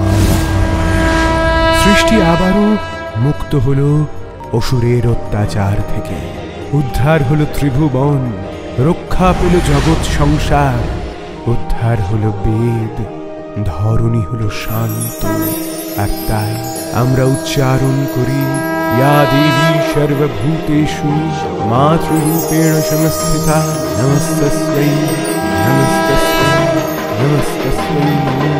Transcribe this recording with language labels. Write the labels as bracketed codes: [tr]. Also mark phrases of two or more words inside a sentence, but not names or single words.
[bn] সৃষ্টি আবারও মুক্ত হল অসুরের অত্যাচার থেকে, উদ্ধার হলো ত্রিভুবন, রক্ষা পেল জগৎ সংসার, উদ্ধার হলো বেদ, ধরণী হলো শান্ত। আর তাই আমরা উচ্চারণ করি, [sa] या देवी सर्वभूतेषु मातृरूपेण संस्थिता, नमस्तस्यै नमस्तस्यै नमस्तस्यै।